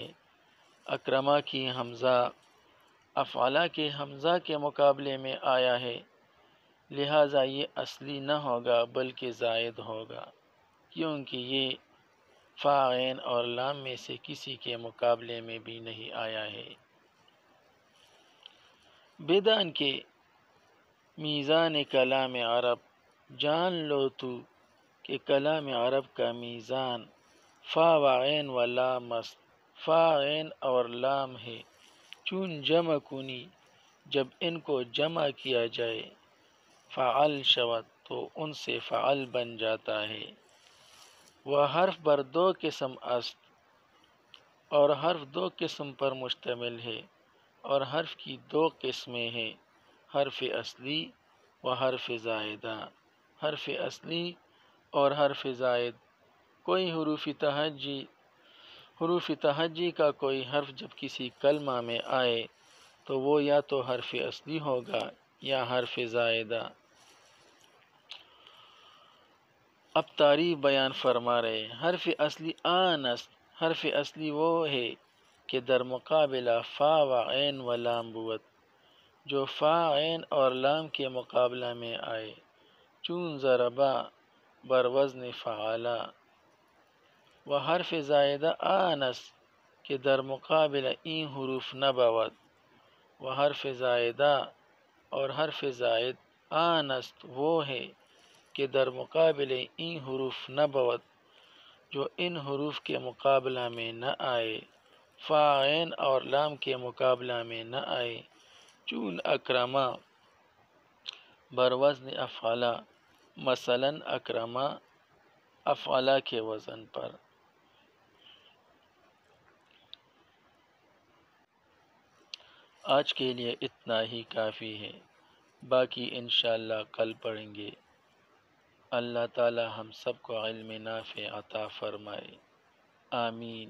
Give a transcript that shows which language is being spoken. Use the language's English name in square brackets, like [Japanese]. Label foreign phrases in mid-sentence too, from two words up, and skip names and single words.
[Urdu] اکرما کی حمزہ افعلا کے حمزہ کے مقابلے میں آیا ہے، لہٰذا یہ اصلی نہ ہوگا بلکہ زائد ہوگا، کیونکہ یہ فا عین اور لام میں سے کسی کے مقابلے میں بھی نہیں آیا ہے۔ [Persian] بدان کے میزان کلام عرب، [Urdu] جان لو تو کہ کلام عرب کا میزان فا و عین و لام است، فا عین اور لام ہے، [Persian] چون جمع کنی [Urdu] جب ان کو جمع کیا جائے، [Persian] فعل شود [Urdu] تو ان سے فعل بن جاتا ہے۔ [Persian] وہ حرف بر دو قسم است، [Urdu] اور حرف دو قسم پر مشتمل ہے، اور حرف کی دو قسمیں ہیں، [Persian] حرف اصلی و حرف زائدہ۔ [Urdu] حرف اصلی اور حرف زائد، کوئی حروف تہجی کا کوئی حرف جب کسی کلمہ میں آئے تو وہ یا تو حرف اصلی ہوگا یا حرف زائدہ۔ اب تعریف بیان فرما رہے ہیں۔ [Persian] حرف اصلی آن است، [Urdu] حرف اصلی وہ ہے [Persian] کہ در مقابلہ فا و عین و لام بود، [Urdu] جو فا عین اور لام کے مقابلہ میں آئے، [Persian] چون ضربا بر وزن فعلا۔ و حرف زائدہ آن است کہ در مقابلہ این حروف نہ بود، و حرف [Urdu] زائدہ اور حرف زائد [Persian] آن است [Urdu] وہ ہے [Persian] کہ در مقابل این حروف نہ بود، [Urdu] جو ان حروف کے مقابلہ میں نہ آئے، فا عین اور لام کے مقابلہ میں نہ آئے، [Persian] چون اکرما بر وزن افعلا، [Urdu] مثلا اکرما افعلا کے وزن پر۔ آج کے لیے اتنا ہی کافی ہے، باقی انشاءاللہ کل پڑھیں گے۔ اللہ تعالی ہم سب کو علم نافع عطا فرمائے، آمین۔